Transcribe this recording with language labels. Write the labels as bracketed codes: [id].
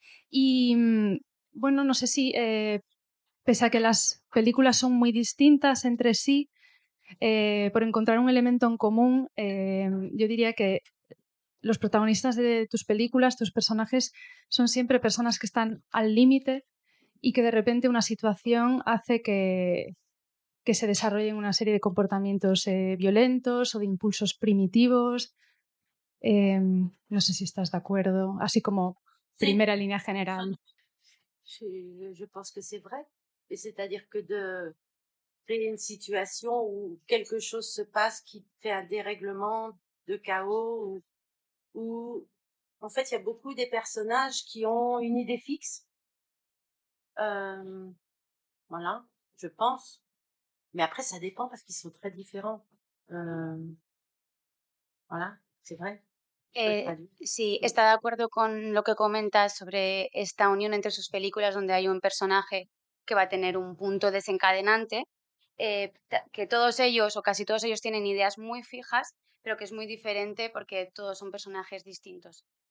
[es] Y bueno, no sé si, pese a que las películas son muy distintas entre sí, por encontrar un elemento en común, yo diría que los protagonistas de tus películas, tus personajes, son siempre personas que están al límite y que de repente una situación hace que se desarrollen una serie de comportamientos violentos o de impulsos primitivos. No sé si estás de acuerdo, así como [fr] Si, [es] primera línea general. [fr] je pense que c'est vrai. Et c'est-à-dire que de créer une situation où quelque chose se passe qui fait un dérèglement de chaos, où en fait il y a beaucoup des personnages qui ont une idée fixe. Euh, voilà, je pense. Mais après, ça dépend parce qu'ils sont très différents. Euh, voilà, c'est vrai. Je peux traduire. [es] Sí, está de acuerdo con lo que comentas sobre esta unión entre sus películas donde hay un personaje que va a tener un punto desencadenante, que todos ellos o casi todos ellos tienen ideas muy fijas, pero que es muy diferente porque todos son personajes distintos.